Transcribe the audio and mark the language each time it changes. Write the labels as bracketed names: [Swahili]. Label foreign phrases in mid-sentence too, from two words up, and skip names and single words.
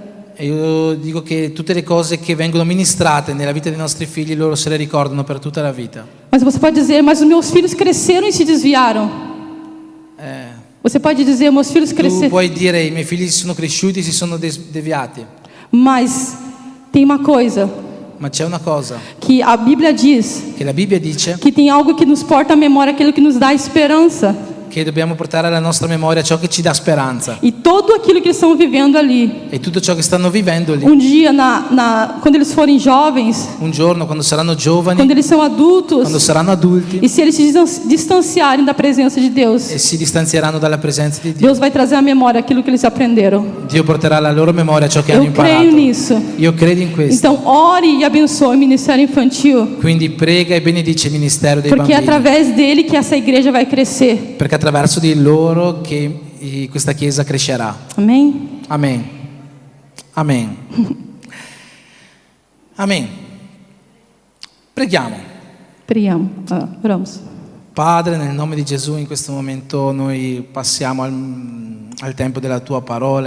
[Italian] E io dico che tutte le cose che vengono ministrate nella vita dei nostri figli, loro se le ricordano per tutta la vita. [Portuguese] Mas você pode dizer, mas os meus filhos cresceram e se desviaram. Você pode dizer, meus filhos [Italian] Tu [Portuguese] cresceram. [Italian] puoi dire: i miei figli sono cresciuti, si sono deviati. [Portuguese] Mas tem uma coisa [Italian] Ma c'è una cosa [Portuguese] que a Bíblia diz, [Italian] che la Bibbia dice: [Portuguese] que tem algo que nos porta à memória, aquilo que nos dá esperança. [Italian] che dobbiamo portare alla nostra memoria ciò che ci dà speranza. [Portuguese] E tudo aquilo que eles estão vivendo ali. [Italian] E tutto ciò che stanno vivendo lì. [Portuguese] Dia, quando eles forem jovens, [Italian] Un giorno, quando saranno giovani, [Portuguese] quando eles são adultos, [Italian] quando saranno adulti [Portuguese] e se eles se distanciarem da presença de Deus, [Italian] e si distanzieranno dalla presenza di Dio, [Portuguese] Deus vai trazer à memória aquilo que eles aprenderam. [Italian] Dio porterà alla loro memoria ciò che hanno [Portuguese] Eu creio [Italian] imparato. [Portuguese] nisso. [Italian] Io credo in questo. [Portuguese] Então, ore e abençoe o ministério infantil, [Italian] Quindi prega e benedice il ministero dei [Portuguese] porque é [Italian] bambini, [Portuguese] através dele que essa igreja vai crescer. [Italian] perché attraverso di loro che questa Chiesa crescerà. [Portuguese] Amém? [Italian] Amen. Amen. Amen. Preghiamo. [Portuguese] Oramos. [Italian] Padre, nel nome di Gesù, in questo momento noi passiamo al tempo della tua parola.